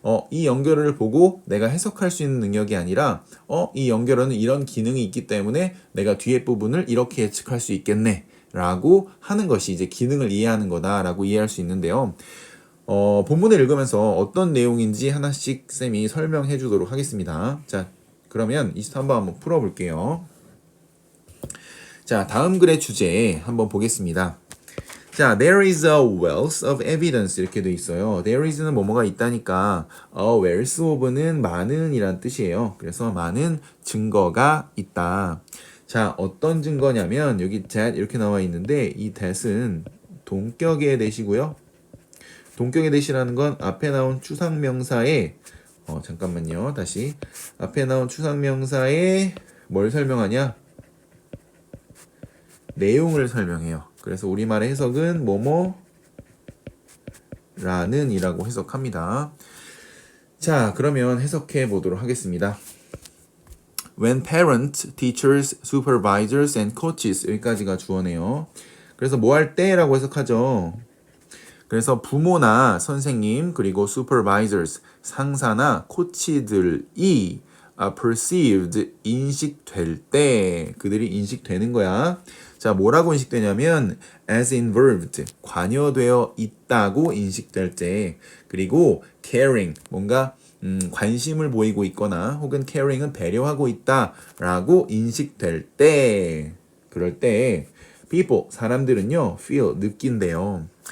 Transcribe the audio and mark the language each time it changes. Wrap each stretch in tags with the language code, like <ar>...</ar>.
<ko>이 연결어를 보고 내가 해석할 수 있는 능력이 아니라 이 연결어는 이런 기능이 있기 때문에 내가 뒤에 부분을 이렇게 예측할 수 있겠네 라고 하는 것이 이제 기능을 이해하는 거다라고 이해할 수 있는데요. 본문을 읽으면서 어떤 내용인지 하나씩 쌤이 설명해 주도록 하겠습니다. 자, 그러면 23번 한번 풀어볼게요. 자, 다음 글의 주제 한번 보겠습니다.</ko> <en>자, there is a wealth of evidence</en> <ko>이렇게 돼 있어요.</ko> <en>there is</en> <ko>는 뭐뭐가 있다니까</ko> <en>a wealth of</en> <ko>는 많은 이란 뜻이에요. 그래서 많은 증거가 있다. 자, 어떤 증거냐면 여기 that 이렇게 나와 있는데 이 that은 동격의 that이고요. 동격의 that이라는 건 앞에 나온 추상명사에 잠깐만요. 다시 앞에 나온 추상명사에 뭘 설명하냐? 내용을 설명해요. 그래서 우리말의 해석은 뭐뭐라는 이라고 해석합니다. 자, 그러면 해석해 보도록 하겠습니다.</ko> <en>When parents, teachers, supervisors and coaches</en> <ko>여기까지가 주어네요. 그래서 뭐 할 때라고 해석하죠. 그래서 부모나 선생님 그리고 supervisors 상사나 코치들이 perceived 인식될 때 그들이 인식되는 거야. 자, 뭐라고 인식되냐면</ko> <en>as involved</en> <ko>관여되어 있다고 인식될 때 그리고 caring 뭔가 관심을 보이고 있거나 혹은 caring은 배려하고 있다라고 인식될 때 그럴 때 people 사람들은요 feel 느낀대요.</ko>